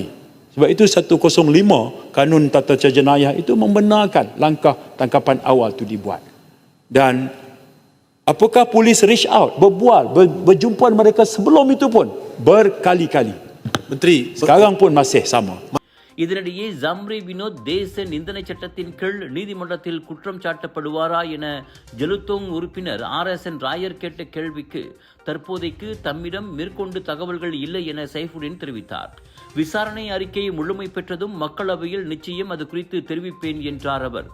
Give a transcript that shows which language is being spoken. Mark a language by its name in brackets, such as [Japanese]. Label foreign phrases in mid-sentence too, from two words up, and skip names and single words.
[Malay] Sebab itu 105 Kanun Tata Cara Jenayah itu membenarkan langkah tangkapan awal itu dibuat. Dan apakah polis [English] reach out, [Malay] berbual, berjumpa mereka sebelum itu pun berkali-kali. Menteri, sekarang pun masih sama. [Tamil] இதனிடையே ஜம்ரி வினோத் தேச நிந்தனை சட்டத்தின் கீழ் நீதிமன்றத்தில் குற்றம் சாட்டப்படுவாரா என ஜலுத்தோங் உறுப்பினர் RSN ராயர் கேட்ட கேள்விக்கு தற்போதைக்கு தம்மிடம் மேற்கொண்டு தகவல்கள் இல்லை என சைஃபுடின் தெரிவித்தார். விசாரணை அறிக்கை முழுமை பெற்றதும் மக்களவையில் நிச்சயம் அது குறித்து தெரிவிப்பேன் என்றார் அவர்.